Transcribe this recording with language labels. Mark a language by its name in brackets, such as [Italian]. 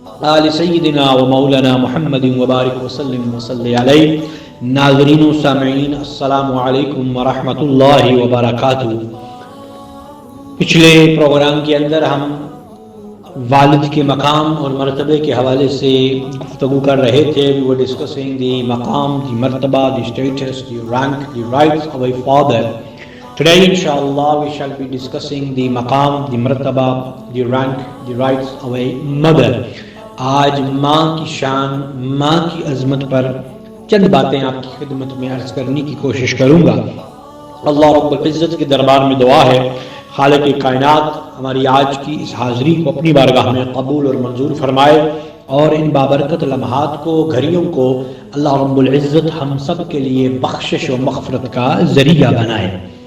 [Arabic] آل سیدنا و مولانا محمد وبارک وسلم وصلی علیہ۔ ناظرین و سامعین السلام علیکم ورحمۃ اللہ وبرکاتہ۔ [Urdu] پچھلے پروگرام کے اندر ہم والد کے مقام اور مرتبے کے حوالے سے گفتگو کر رہے تھے۔ [English] We were discussing the مقام، the مرتبہ، the status، the rank، the rights of a father. Today inshallah we shall be discussing the مقام، the مرتبہ، the rank، the rights of a mother. [Urdu] آج ماں کی شان، ماں کی عظمت پر چند باتیں آپ کی خدمت میں عرض کرنے کی کوشش کروں گا۔ اللہ رب العزت کے دربار میں دعا ہے خالق کائنات ہماری آج کی اس حاضری کو اپنی بارگاہ میں قبول اور منظور فرمائے اور ان بابرکت لمحات کو، گھڑیوں کو اللہ رب العزت ہم سب کے لیے بخشش و مغفرت کا ذریعہ بنائے۔